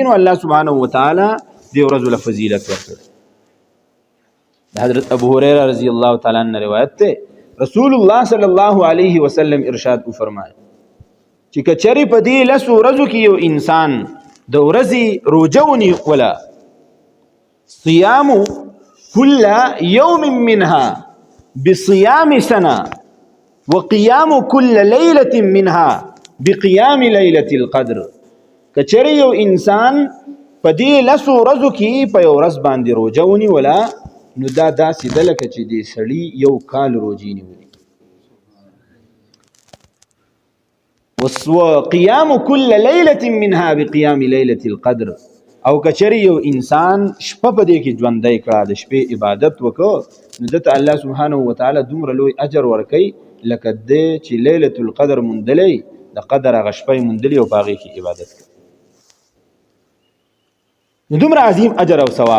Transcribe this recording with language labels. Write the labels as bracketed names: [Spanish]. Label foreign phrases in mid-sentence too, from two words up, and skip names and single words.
[Pashto] نو الله [Arabic] سبحانه وتعالی [Pashto] دې ورځو له فضیلت ورکړي. د حضرت ابو هريره [Arabic] رضی الله تعالی عنہ [Pashto] روایت ته رسول الله [Arabic] صلی الله علیه وسلم [Pashto] ارشاد وفرمایي چې کچری په دې لسو ورځو کې یو انسان د ورځې روزه ونیوله، [Arabic] صيام كل يوم منها بصيام سنة وقيام كل ليلة منها بقيام ليلة القدر. [Pashto] کچری یو انسان په دې لسو ورځو کې په یو ورځ باندې روزه ونیوله نو دا داسې ده لکه چې دې سړي یو کال روزې نیولې. [Arabic] وقيام كل ليلة منها بقيام ليلة القدر. [Pashto] او کچری یو انسان شپه په دې کې ژوندی کړه، د شپې عبادت وکړه، نو دته الله [Arabic] سبحانه وتعالی [Pashto] دومره لوی اجر ورکوي لکه دې چې لیلة القدر موندلی، د قدر هغه شپه یې موندلي او په هغې کې عبادت کوي. نو دومره عظیم اجر او ثواب.